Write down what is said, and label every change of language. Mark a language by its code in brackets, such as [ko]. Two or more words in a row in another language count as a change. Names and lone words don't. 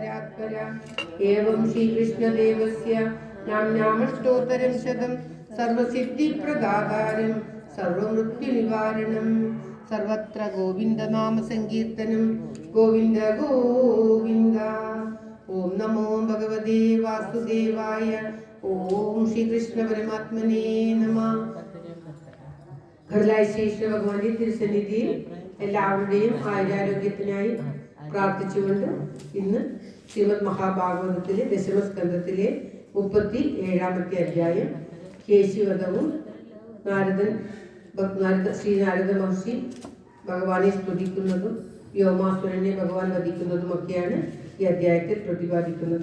[sa] तत्पर एवं श्रीकृष्णदेवस्य नाम्नामष्टोत्तरं शतं सर्वसिद्धिप्रदातारं सर्वमृत्युनिवारणं सर्वत्र गोविन्दनामसङ्कीर्तनं गोविन्द गोविन्द। ओम नमो भगवते वासुदेवाय। ओम श्री कृष्ण परमात्मने नमः। [ml] ഘടലായ ശ്രീകൃഷ്ണ ഭഗവാന്റെ തിരുസന്നിധിയിൽ എല്ലാവരുടെയും ആയുരാരോഗ്യത്തിനായി പ്രാർത്ഥിച്ചുകൊണ്ട് ഇന്ന് ശ്രീമദ് മഹാഭാഗവതത്തിലെ ദശമസ്കന്ധത്തിലെ 37-ാമത്തെ അധ്യായം കേശിവധവും ശ്രീനാരദ മഹർഷി ഭഗവാനെ സ്തുതിക്കുന്നതും വ്യോമാസുരനെ ഭഗവാൻ വധിക്കുന്നതുമൊക്കെയാണ് ഈ അധ്യായത്തിൽ പ്രതിപാദിക്കുന്നത്.